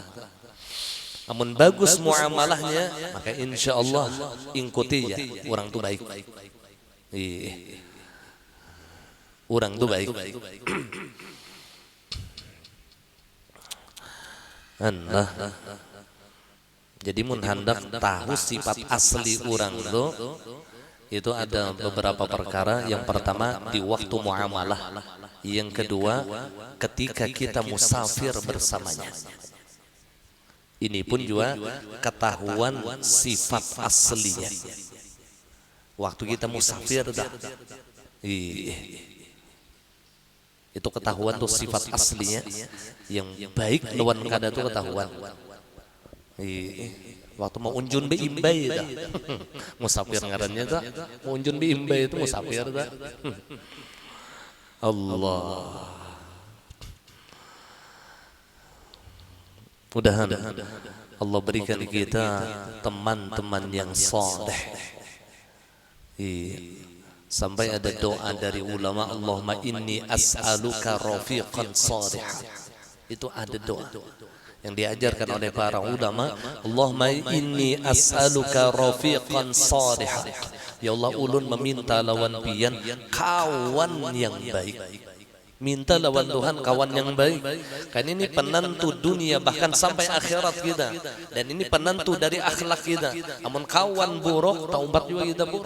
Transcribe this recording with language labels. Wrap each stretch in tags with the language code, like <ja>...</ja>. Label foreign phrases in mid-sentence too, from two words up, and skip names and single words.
<id>Namun bagus muamalahnya, maka</id> <ar>insya Allah</ar> <id>ikuti ya, orang tuh baik. Orang tuh baik. Jadi mun hendak tahu sifat asli orang itu ada beberapa perkara. Yang pertama di waktu muamalah. Yang kedua ketika kita musafir bersamanya. Ini pun juga ketahuan sifat aslinya. Waktu kita musafir itu ketahuan tuh sifat aslinya.</id> <bjn>Yang baik lawan kada tuh ketahuan. Waktu mau unjun be imbai dah. Musafir ngarannya dah. Mau unjun be imbai itu musafir dah.</bjn> <id>Allah. Mudah-mudahan Allah berikan kita teman-teman yang saleh. Sampai ada doa dari ulama,</id> <ar>Allahumma inni as'aluka rafiqan salihan.</ar> <id>Itu ada doa yang diajarkan oleh para ulama.</id> <ar>Allahumma inni as'aluka rafiqan salihan.</ar> <bjn>Ya Allah, ulun meminta lawan pian kawan yang baik.</bjn> <id>Minta lawan Tuhan kawan yang baik. Kan ini penentu dunia bahkan sampai akhirat kita. Dan ini penentu dari akhlak kita.</id> <bjn>Amun kawan buruk, taumbat juga kita buruk.</bjn>